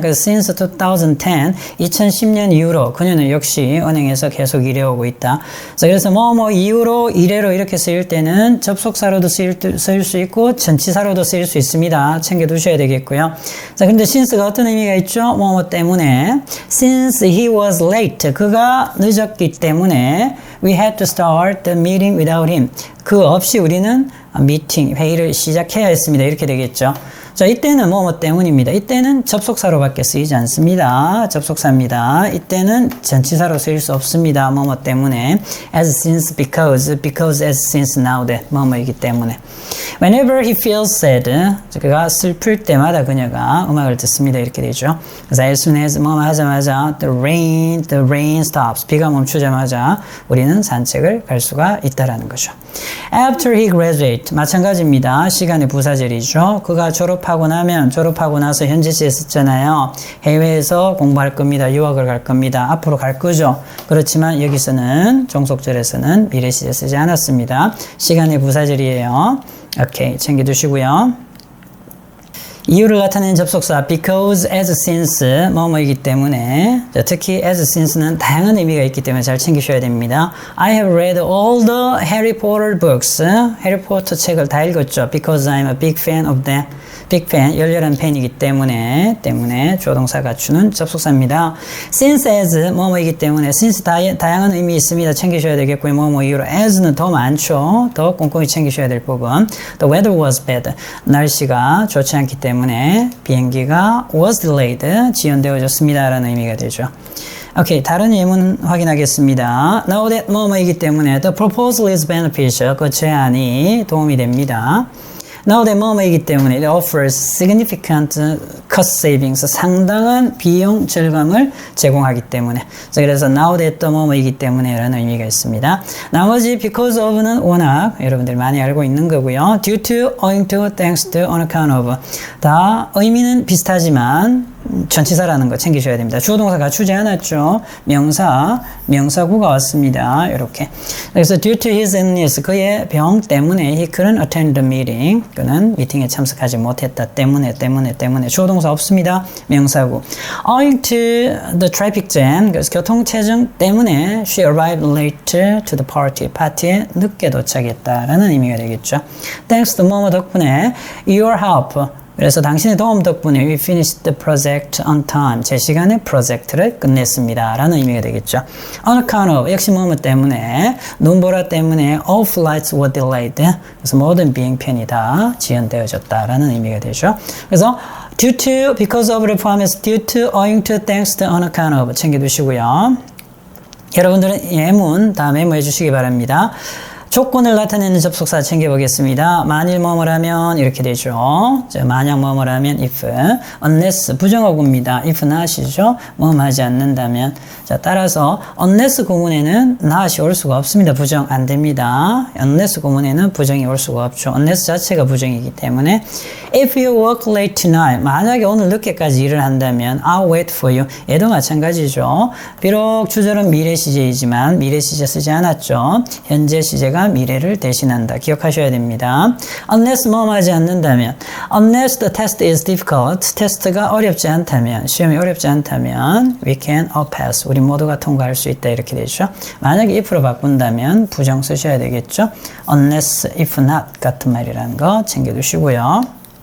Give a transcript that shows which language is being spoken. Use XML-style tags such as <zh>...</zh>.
<ko>그래서</ko> <en>since 2010,</en> <ko>2010년 이후로 그녀는 역시 은행에서 계속 일해오고 있다. 자, 그래서 이후로 이래로 이렇게 쓰일 때는 접속사로도 쓰일 수 있고 전치사로도 쓰일 수 있습니다. 챙겨두셔야 되겠고요. 자, 근데 since가 어떤 의미가 있죠? 때문에.</ko> <en>Since he was late.</en> <ko>그가 늦었기 때문에</ko> <en>we had to start the meeting without him.</en> <ko>그 없이 우리는 회의를 시작해야 했습니다. 이렇게 되겠죠. 자, 이때는 때문입니다. 이때는 접속사로밖에 쓰이지 않습니다. 접속사입니다. 이때는 전치사로 쓰일 수 없습니다. 때문에.</ko> <en>as since, because as since now that</en> <ko>이기 때문에.</ko> <en>whenever he feels sad,</en> <ko>그가 슬플 때마다 그녀가 음악을 듣습니다. 이렇게 되죠. 그래서</ko> <en>as soon as</en> <ko>하자마자</ko> <en>the rain stops.</en> <ko>비가 멈추자마자 우리는 산책을 갈 수가 있다라는 거죠.</ko> <en>after he graduate.</en> <ko>마찬가지입니다. 시간의 부사절이죠. 그가 졸업하고 나서 현재 시제 썼잖아요. 해외에서 공부할 겁니다. 유학을 갈 겁니다. 앞으로 갈 거죠. 그렇지만 여기서는 종속절에서는 미래 시제 쓰지 않았습니다. 시간의 부사절이에요. 오케이, 챙겨두시고요. 이유를 나타내는 접속사 because, as, since 이기 때문에 특히 as, since는 다양한 의미가 있기 때문에 잘 챙기셔야 됩니다.</ko> <en>I have read all the Harry Potter books.</en> <ko>해리포터 책을 다 읽었죠.</ko> <en>Because I'm a big fan of them.</en> <ko>빅 팬, 열렬한 팬이기 때문에 주어동사 갖추는 접속사입니다. since as 이기 때문에 since 다양한 의미 있습니다. 챙기셔야 되겠고요. 이유로 as는 더 많죠. 더 꼼꼼히 챙기셔야 될 부분.</ko> <en>The weather was bad.</en> <ko>날씨가 좋지 않기 때문에 비행기가</ko> <en>was delayed.</en> <ko>지연되어졌습니다. 라는 의미가 되죠. 오케이, 다른 예문 확인하겠습니다.</ko> <en>Now that</en> <ko>뭐뭐이기 때문에</ko> <en>the proposal is beneficial.</en> <ko>그 제안이 도움이 됩니다.</ko> <en>Now that</en> <ko>뭐뭐이기 때문에</ko> <en>it offers significant cost savings.</en> <ko>상당한 비용 절감을 제공하기 때문에. 자, 그래서 now that 뭐뭐이기 때문에 라는 의미가 있습니다. 나머지 because of는 워낙 여러분들이 많이 알고 있는 거고요.</ko> <en>due to, owing to, thanks to, on account of.</en> <ko>다 의미는 비슷하지만 전치사라는 거 챙기셔야 됩니다. 주어 동사 갖추지 않았죠. 명사구가 왔습니다. 이렇게. 그래서</ko> <en>due to his illness,</en> <ko>그의 병 때문에</ko> <en>he couldn't attend the meeting.</en> <ko>그는 미팅에 참석하지 못했다. 때문에. 주어 동사 없습니다. 명사구.</ko> <en>Owing to the traffic jam,</en> <ko>그래서 교통체증 때문에</ko> <en>she arrived late to the party.</en> <ko>파티에 늦게 도착했다라는 의미가 되겠죠.</ko> <en>Thanks to</en> <ko>뭐뭐 덕분에</ko> <en>your help.</en> <ko>그래서 당신의 도움 덕분에</ko> <en>we finished the project on time.</en> <ko>제 시간에 프로젝트를 끝냈습니다. 라는 의미가 되겠죠.</ko> <en>On account of,</en> <ko>역시 뭐뭐 때문에, 눈보라 때문에</ko> <en>all flights were delayed.</en> <ko>그래서 모든 비행편이 다 지연되어졌다. 라는 의미가 되죠. 그래서 due to, because of를 포함해서 due to, owing to, thanks to, on account of 챙겨두시고요. 여러분들은 예문 다 메모해 주시기 바랍니다. 조건을 나타내는 접속사 챙겨보겠습니다. 만일 뭐뭐라면 이렇게 되죠. 자, 만약 뭐뭐라면 if, unless 부정어구입니다. if not이죠. 뭐뭐 하지 않는다면. 자, 따라서 unless 구문에는 not이 올 수가 없습니다. 부정 안 됩니다. unless 구문에는 부정이 올 수가 없죠. unless 자체가 부정이기 때문에</ko> <en>if you work late tonight,</en> <ko>만약에 오늘 늦게까지 일을 한다면</ko> <en>I'll wait for you.</en> <ko>얘도 마찬가지죠. 비록 주절은 미래 시제이지만 미래 시제 쓰지 않았죠. 현재 시제가 미래를 대신한다. 기억하셔야 됩니다.</ko> <en>Unless</en> <ko>뭐뭐 하지 않는다면,</ko> <en>unless the test is difficult,</en> <ko>테스트가 어렵지 않다면, 시험이 어렵지 않다면,</ko> <en>we can all pass.</en> <ko>우리 모두가 통과할 수 있다. 이렇게 되죠. 만약에 if로 바꾼다면 부정 쓰셔야 되겠죠. Unless, if not 같은 말이라는 거 챙겨두시고요.</ko>